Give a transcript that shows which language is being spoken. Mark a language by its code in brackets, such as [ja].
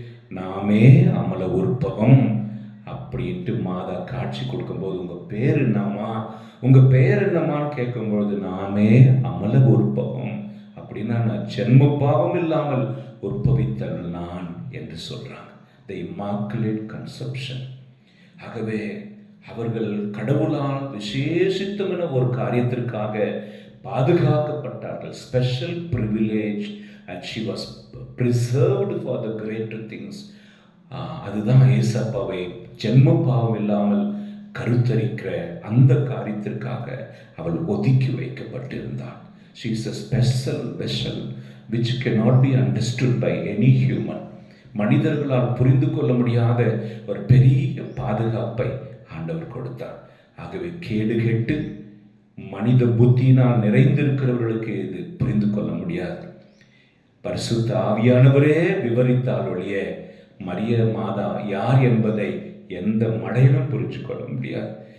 [ta] நாமே அமல உற்பவம் அப்படின்ட்டு மாதா காட்சி கொடுக்கும்போது, உங்கள் பேர் என்னம்மா, உங்கள் பெயர் என்னம்மான்னு கேட்கும்பொழுது, நாமே அமல உற்பவம் அப்படின்னா நான் ஜென்ம பாவம் இல்லாமல் உற்பவித்தல் நான் என்று சொல்கிறாங்க. [en] The immaculate conception. [ta] ஆகவே அவர்கள் கடவுளால் விசேஷித்தமான ஒரு காரியத்திற்காக பாதுகாக்கப்பட்டார்கள். [en] Special privilege and she was preserved for the greater things. [ta] அதுதான் ஏசப்பாவை ஜென்ம பாவம் இல்லாமல் கருத்தரிக்கிற அந்த காரியத்திற்காக அவள் ஒதுக்கி வைக்கப்பட்டிருந்தாள். [en] She is a special vessel which cannot be understood by any human. [ta] மனிதர்களால் புரிந்து கொள்ள முடியாத ஒரு பெரிய பாதுகாப்பை ஆண்டவர் கொடுத்தார். ஆகவே கேடு கெட்டு மனித புத்தியினால் நிறைந்திருக்கிறவர்களுக்கு இது புரிந்து கொள்ள முடியாது. பரிசுத்த ஆவியானவரே விவரித்தால் ஒழிய மரிய மாதா யார் என்பதை எந்த மடையிலும் புரிஞ்சு கொள்ள முடியாது.